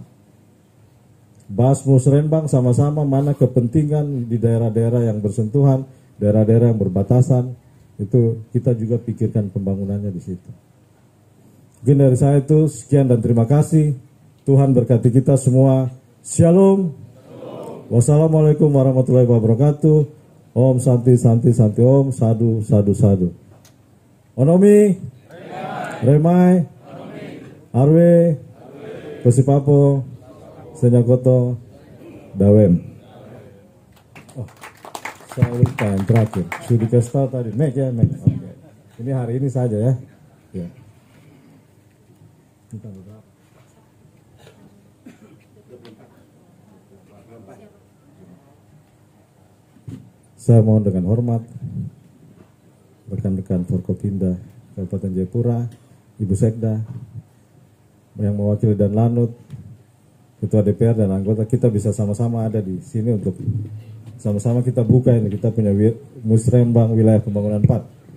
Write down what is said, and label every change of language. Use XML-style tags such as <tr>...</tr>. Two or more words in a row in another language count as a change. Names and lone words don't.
<id>Bahas Musrenbang sama-sama mana kepentingan di daerah-daerah yang bersentuhan, daerah-daerah yang berbatasan, itu kita juga pikirkan pembangunannya di situ. Mungkin dari saya itu sekian dan terima kasih. Tuhan berkati kita semua. Shalom.</id> <ar>والسلام عليكم ورحمة الله وبركاته.</ar> <sa>ॐ शान्ति शान्ति शान्ति ॐ.</sa> <pi>Sadu Sadu Sadu. Onomi. Remai. Arwe. Kosipapo. Senyakoto. Dawem.</pi> <id>Oh, saya lupa yang terakhir. Sudah dikasih tahu tadi. Mek ya, Mek. Oke. Ini hari ini saja ya. Ya. Saya mohon dengan hormat rekan-rekan Forkopimda Kabupaten Jayapura, Ibu Sekda yang mewakili dan Lanut, Ketua DPR dan anggota, kita bisa sama-sama ada di sini untuk sama-sama kita buka ini, kita punya Musrenbang wilayah pembangunan 4.</id>